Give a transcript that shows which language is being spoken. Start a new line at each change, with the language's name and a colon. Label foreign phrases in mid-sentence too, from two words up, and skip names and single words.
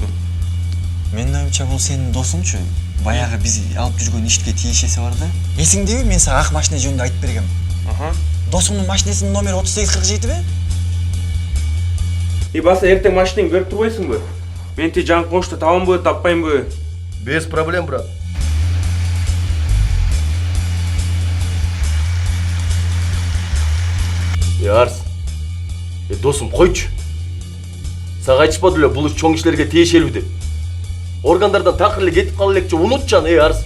Kyrgyz: Менин оюмча бул сенин досуңчу. Баягы биз алып жүргөн ишке тиешеси бар да. Эсиңдеби, мен сага ак машина жөнүндө айтып бергем. Досуңдун машинасынын номери 3847 Баса эртең машинаңды берип турбайсыңбы? Мен жаңы кошто табамбы, таппаймбы?
Russian: Без проблем, брат. Арс.
Kyrgyz: Досум, койчу. Сага айтышпады эле, бул иш чоң кишилерге тиешелүү деп. Органдардан такыр эле кетип кала элекчи, унутчан, Арс.